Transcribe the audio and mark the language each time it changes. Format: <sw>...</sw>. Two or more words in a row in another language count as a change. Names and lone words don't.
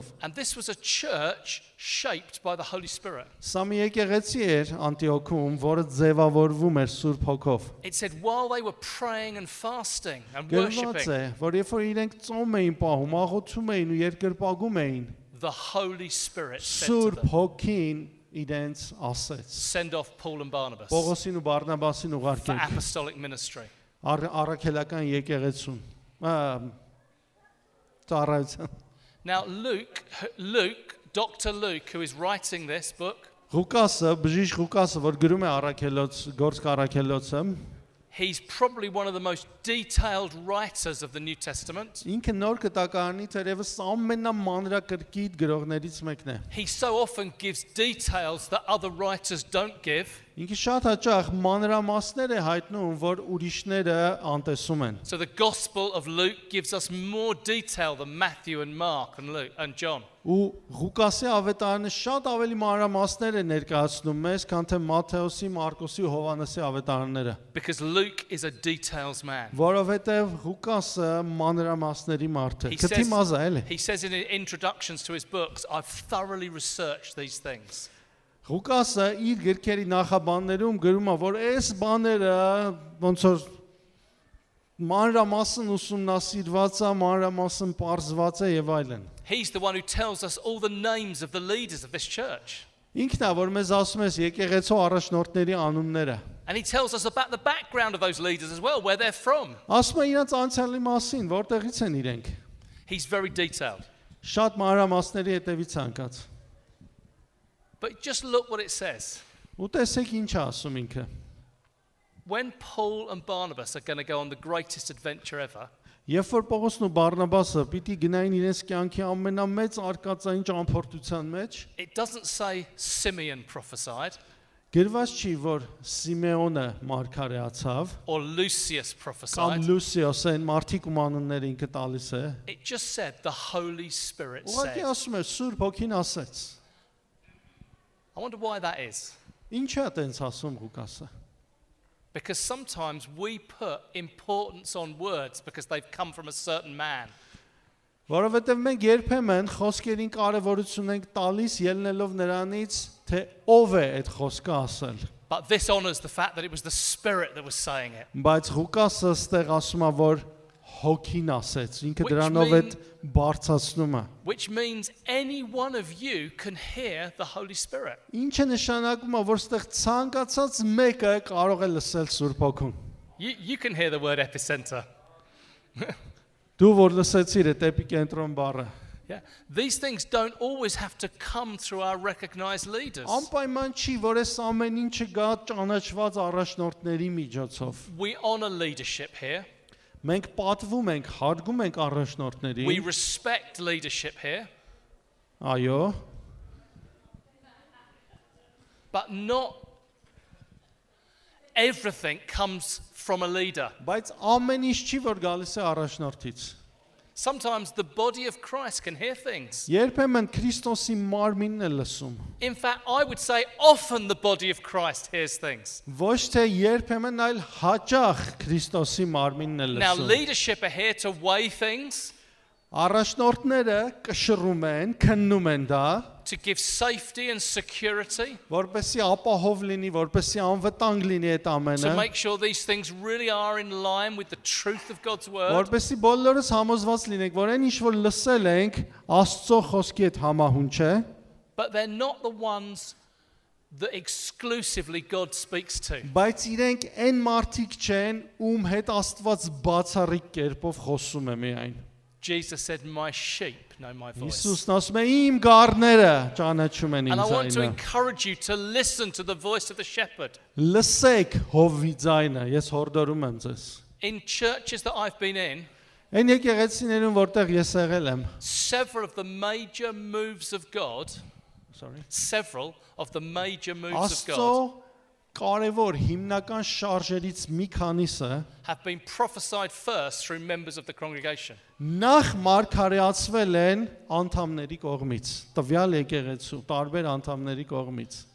<en>And this was a church shaped by the Holy Spirit.</en> <hy>Սա մի եկեղեցի էր Անտիոքում, որը ձևավորվում էր Սուրբ Հոգով։</hy> <en>It said while they were praying and fasting and</en> <hy>Գրված</hy> <en>worshiping,</en> <hy>է, որ երբ որ իրենք ծոմ էին պահում, աղոթում էին ու երկրպագում էին,</hy> <en>the Holy Spirit said to</en> <hy>Սուրբ</hy> <en>them,</en> <hy>Հոգին իրենց ասեց.</hy> <en>"Send off Paul and Barnabas</en> <hy>Պողոսին ու Բարնաբասին</hy> <en>for</en> <hy>ուղարկեք</hy> <en>apostolic ministry."</en> <hy>առաքելական եկեղեցուն։ Ծառայության։</hy> <en>Now Dr. Luke, who is writing this book,</en> <hy>Ղուկասը, բժիշկ Ղուկասը, որ գրում է գործք առաքելոցը,</hy> <en>he's probably one of the most detailed writers of the New Testament.</en> <hy>ինքը նոր կտակարանի թերևս ամենամանրակրկիտ գրողներից մեկն է։</hy> <en>He so often gives details that other writers don't give.</en> <hy>Ինքը շատ հաճախ մանրամասներ է հայտնում, որ ուրիշները անտեսում են։</hy> <en>So the Gospel of Luke gives us more detail than Matthew and Mark and Luke and John.</en> <hy>Ու Ղուկասի ավետարանը շատ ավելի մանրամասներ է ներկայացնում մեզ, քան թե Մատթեոսի, Մարկոսի ու Հովհաննեսի ավետարանները։</hy> <en>Because Luke is a details man.</en> <hy>Որովհետև Ղուկասը մանրամասների մարդ է։ Քթի մազա էլի։</hy> <en>He says in introductions to his books, "I've thoroughly researched these things."</en> <hy>Ղուկասը իր գրքերի նախաբաններում գրում է, որ այս բաները ոնց որ մանրամասն ուսումնասիրված է, մանրամասն պարզված է եւ այլն։</hy> <en>He's the one who tells us all the names of the leaders of this church.</en> <hy>Ինքն է, որ մեզ ասում է եկեղեցու առաջնորդների անունները։</hy> <en>And he tells us about the background of those leaders as well, where they're from.</en> <hy>Ասում է իրենց անցյալի մասին, որտեղից են իրենք։</hy> <en>He's very detailed.</en> <hy>Շատ մանրամասների հետևից անկած։</hy> <en>But just look what it says.</en> <hy>Ու տեսեք ինչ է ասում ինքը։</hy> <en>When Paul and Barnabas are going to go on the greatest adventure ever,</en> <hy>Երբ որ Պողոսն ու Բարնաբասը պիտի գնային իրենց կյանքի ամենամեծ արկածային ճամփորդության մեջ,</hy> <en>it doesn't say Simeon prophesied</en> <hy>գրված չի, որ Սիմեոնը մարգարեացավ,</hy> <en>or Lucius</en> <hy>կամ</hy> <en>prophesied.</en> <hy>Լուսիոս այն մարդիկ ու անունները ինքը տալիս է։</hy> <en>It just said the Holy Spirit</en> <hy>Ուղղակի</hy> <en>said.</en> <hy>ասում է Սուրբ Հոգին ասեց։</hy> <en>I wonder why that is.</en> <hy>Ինչ է այդպես ասում Ղուկասը։</hy> <en>Because sometimes we put importance on words because they've come from a certain man.</en> <hy>Որովհետև մենք երբեմն խոսքերին կարևորություն ենք տալիս ելնելով նրանից, թե ով է այդ խոսքը ասել։</hy> <en>But this honors the fact that it was the Spirit that was saying it.</en> <hy>Բայց Ղուկասը ստեղ ասում է, որ Հոգին ասեց, ինքը</hy> <en>Which</en> <hy>դրանով է բարձրացնում է։</hy> <en>Which means any one of you can hear the Holy Spirit.</en> <hy>Ինչը նշանակում է, որ ստեղ ցանկացած մեկը կարող է լսել Սուրբ Հոգուն։</hy> <en>You can hear the word epicenter.</en> <hy>Դու որ լսեցիր այդ էպիկենտրոն բառը,</hy> <en>Yeah. These things don't always have to come through our recognized leaders.</en> <hy>անպայման չի, որ այս ամեն ինչը գա ճանաչված առաջնորդների միջոցով։</hy> <en>We honor leadership here.</en> <hy>Մենք պատվում ենք, հարգում ենք</hy> <en>We</en> <hy>առաջնորդներին։</hy> <en>respect leadership here.</en> <hy>Այո,</hy> <en>But not everything comes from a leader.</en> <hy>բայց ամեն ինչ չի, որ գալիս է առաջնորդից։</hy> <en>Sometimes the body of Christ can hear things.</en> <hy>Երբեմն Քրիստոսի մարմինն է լսում։</hy> <en>In fact, I would say often the body of Christ hears things.</en> <hy>Ոչ թե երբեմն, այլ հաճախ Քրիստոսի մարմինն է</hy> <en>Now,</en> <hy>լսում։</hy> <en>leadership are here to weigh things,</en> <hy>Առաջնորդները կշռում են, քննում են դա,</hy> <en>to give safety and security,</en> <hy>որպեսզի ապահով լինի, որպեսզի անվտանգ լինի այդ</hy> <en>to</en> <hy>ամենը,</hy> <en>make sure these things really are in line with the truth of God's word.</en> <hy>որպեսզի բոլորս համոզված լինենք, որ այն ինչ որ լսել ենք, Աստծո խոսքի հետ համահունչ է,</hy> <en>But they're not the ones that exclusively God speaks to.</en> <hy>բայց իրենք այն մարդիկ չեն, ում հետ Աստված բացառիկ կերպով խոսում է միայն։</hy> <en>Jesus said, my sheep know my voice.</en> <hy>Հիսուսն ասում է իմ գառները ճանաչում են</hy> <en>And</en> <hy>իմ</hy> <en>I want to</en> <hy>ձայնը։</hy> <en>encourage you to listen to the voice of the shepherd.</en> <hy>Լսեք հովվի ձայնը, ես հորդորում եմ ձեզ։</hy> <en>In churches that I've been in,</en> <hy>Այն եկեղեցիներում, որտեղ ես եղել եմ,</hy> <en>several of the major moves of God, several of the major moves of</en> <hy>Աստծո</hy> <en>God</en> <hy>կարևոր հիմնական շարժերից մի քանիսը</hy> <en>have been prophesied first through members of the congregation.</en> <hy>նախ մարգարեացվել են անդամների կողմից, տվյալ եկեղեցու տարբեր անդամների կողմից։</hy>